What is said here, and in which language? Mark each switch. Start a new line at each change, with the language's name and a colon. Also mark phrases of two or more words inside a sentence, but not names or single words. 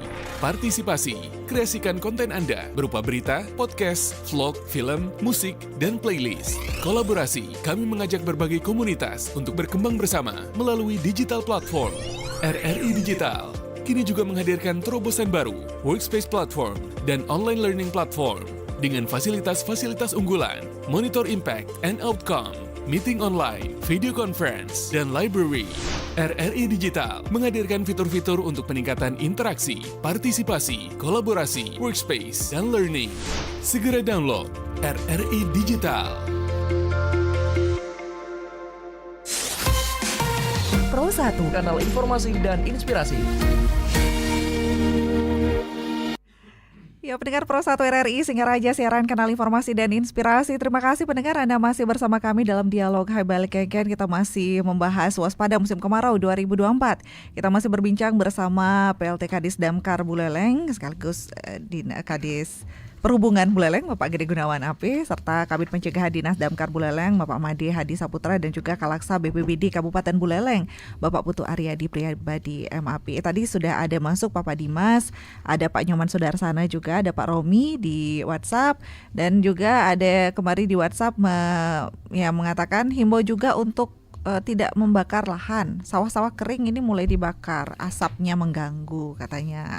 Indonesian: Partisipasi, kreasikan konten Anda berupa berita, podcast, vlog, film, musik, dan playlist. Kolaborasi, kami mengajak berbagai komunitas untuk berkembang bersama melalui
English: digital platform.
Indonesian: RRI Digital kini juga menghadirkan terobosan baru,
English: workspace platform,
Indonesian: dan
English: online learning platform
Indonesian: dengan fasilitas-fasilitas unggulan,
English: monitor impact and outcome, meeting online, video conference,
Indonesian: dan library. RRI Digital menghadirkan fitur-fitur untuk peningkatan interaksi, partisipasi, kolaborasi, workspace, dan learning. Segera download RRI Digital. Pro 1, kanal informasi dan inspirasi. Ya, pendengar Pro 1 RRI, Singaraja siaran kanal informasi dan inspirasi. Terima kasih pendengar Anda masih bersama kami dalam dialog Hai Balik Kengken. Kita masih membahas waspada musim kemarau 2024. Kita masih berbincang bersama PLT Kadis Damkar Buleleng sekaligus Kadis Perhubungan Buleleng Bapak Gede Gunawan AP, serta Kabid Pencegahan Dinas Damkar Buleleng Bapak Made Hadi Saputra, dan juga Kalaksa BPBD Kabupaten Buleleng Bapak Putu Aryadi Priyabadi MAP. Tadi sudah ada masuk Bapak Dimas, ada Pak Nyoman Sudarsana, juga ada Pak Romi di WhatsApp, dan juga ada kemarin di WhatsApp mengatakan himbau juga untuk tidak membakar lahan. Sawah-sawah kering ini mulai dibakar, asapnya mengganggu katanya.